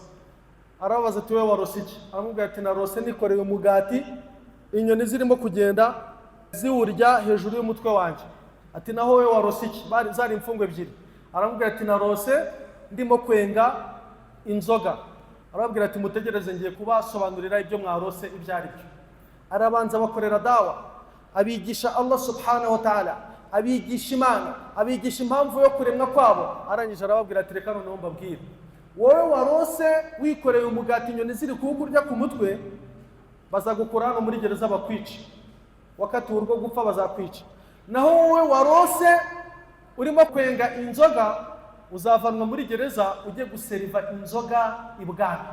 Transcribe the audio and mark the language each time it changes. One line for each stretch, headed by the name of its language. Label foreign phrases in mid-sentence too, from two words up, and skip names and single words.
Kinyarwanda: Arabaza ati we warose iki? Aramubwira ati narose nikoreye umugati, inyoni zirimo kugenda ziwurya hejuru y'umutwe wanjye. Ati naho we warose iki? Zari imfungwa 2. Aramubwira ati narose ndimo kwenga inzoga. Arababwira ati mutegereze ngiye kubasobanurira ibyo mwarose ibyo ari byo. Arabanza bakorera dawa, abigisha Allah
Arabic: سبحانه وتعالى,
Kinyarwanda: abigisha Imana, abigisha impamvu yo kuremwa kwabo. Arangije arababwira ati reka noneho mbabwire, wowe warose wikoreye umugati inyoni ziri kuwukurya ku mutwe, bazagukura hano muri gereza bakwica, wakati urwo gupfa bazakwica. Naho wowe warose urimo kwenga inzoga, uzavanwa muri gereza ujye guseriva inzoga ibwami.